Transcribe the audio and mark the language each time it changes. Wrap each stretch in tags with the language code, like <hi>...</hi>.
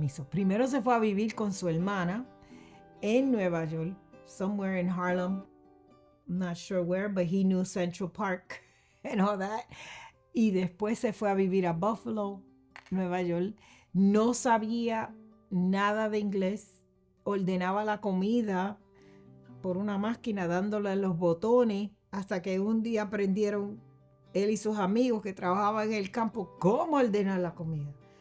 <es>Primero se fue a vivir con su hermana en Nueva York,</es> <en>somewhere in Harlem. I'm not sure where, but he knew Central Park and all that.</en> <es>Y después se fue a vivir a Buffalo, Nueva York. No sabía nada de inglés. Ordenaba la comida por una máquina dándole los botones hasta que un día aprendieron él y sus amigos que trabajaban en el campo cómo ordenar la comida.</es>